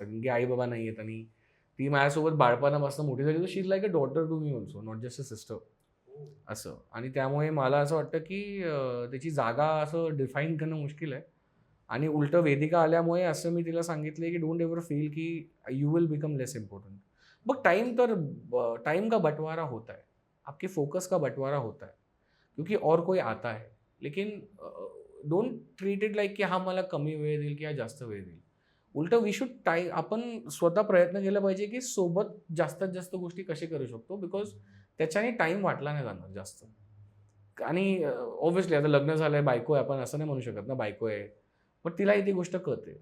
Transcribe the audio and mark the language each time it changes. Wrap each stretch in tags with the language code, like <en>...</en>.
<mr>कारण की आई बाबा नाही आहेत आणि ती माझ्यासोबत बाळपणापासून मोठी झाली. तर</mr> <en>she is like a daughter to me also, not just a sister</en> <mr>असं. आणि त्यामुळे मला असं वाटतं की त्याची जागा असं डिफाईन करणं मुश्किल आहे. आणि उलटं वेदिका आल्यामुळे असं मी तिला सांगितलं की</mr> <en>Don't ever feel की you will become less important.</en> <hi>But time का बंटवारा होता है, आपके फोकस का बंटवारा होता है क्योंकि और कोई आता है.</hi> <mr>लेकिन</mr> <en>don't treat it like</en> <mr>की हा मला कमी वेळ देईल किंवा जास्त वेळ देईल. उलटं</mr> <en>we should</en> <mr>आपण स्वतः प्रयत्न केला पाहिजे की सोबत जास्तीत जास्त गोष्टी कसे करू शकतो. बिकॉज त्याच्याने टाईम वाटला नाही जाणार जास्त. आणि ऑब्व्हियसली आता लग्न झालंय, बायको आहे, आपण असं नाही म्हणू शकत ना बायको आहे, पण तिलाही ती गोष्ट कळते.</mr>